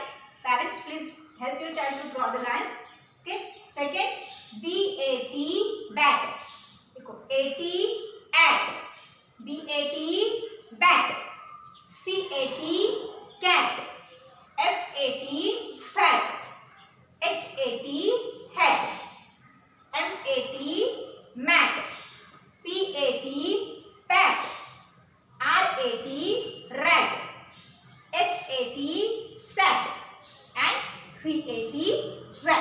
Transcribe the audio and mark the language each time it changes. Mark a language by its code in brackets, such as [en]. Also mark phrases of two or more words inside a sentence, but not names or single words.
[en] Parents, please help your child to draw the lines. Okay. Second, BAT, bat. AT, at. BAT, bat. CAT, cat. FAT, fat. HAT, hat. MAT, mat. PAT, pat. RAT, rat. SAT, sat. And VAT, VAT.